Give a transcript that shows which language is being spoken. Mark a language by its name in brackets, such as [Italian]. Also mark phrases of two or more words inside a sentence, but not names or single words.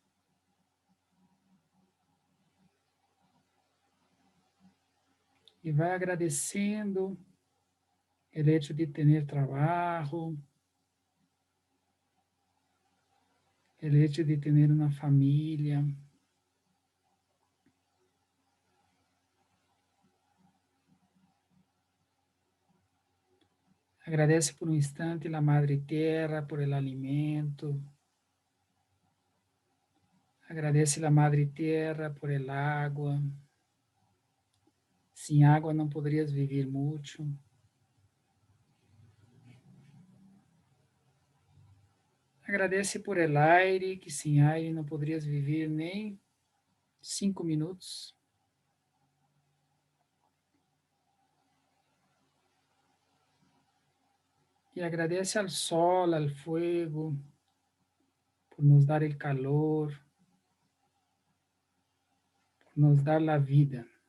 [Portuguese] E vai agradecendo o hecho de ter trabalho, o hecho de ter uma família. Agradece por um instante a Madre Terra [Spanish] por el alimento. [Portuguese] Agradece a Madre Terra [Spanish] por el agua. [Portuguese] Sem água não poderias viver muito. Agradece [Spanish] por el aire, [Portuguese] que sem aire não poderias viver nem 5 minutos. E agradece ao sol, ao fogo, por nos dar o calor, por nos dar a vida.